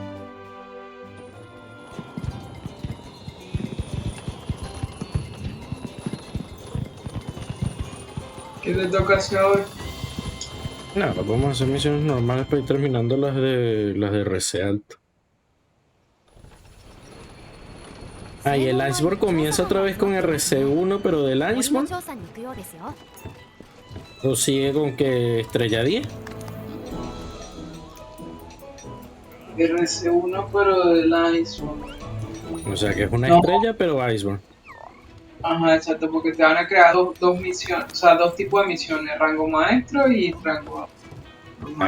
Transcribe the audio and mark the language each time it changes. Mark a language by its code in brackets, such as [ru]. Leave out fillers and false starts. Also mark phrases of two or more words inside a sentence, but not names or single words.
[es] ¿Qué te toca hacer hoy? No, vamos a hacer misiones normales para ir terminando las de RC alto. Ah, y el Iceborne comienza otra vez con RC1, pero del [ja] 森の [es] Iceborne. [ja] 調査に行くようですよ。 [es] O sigue con que estrella 10. RC1 pero del Iceborne. O sea que es una No. estrella, pero Iceborne. Ajá, exacto, porque te van a crear dos misiones, o sea, dos tipos de misiones, rango maestro y rango normal.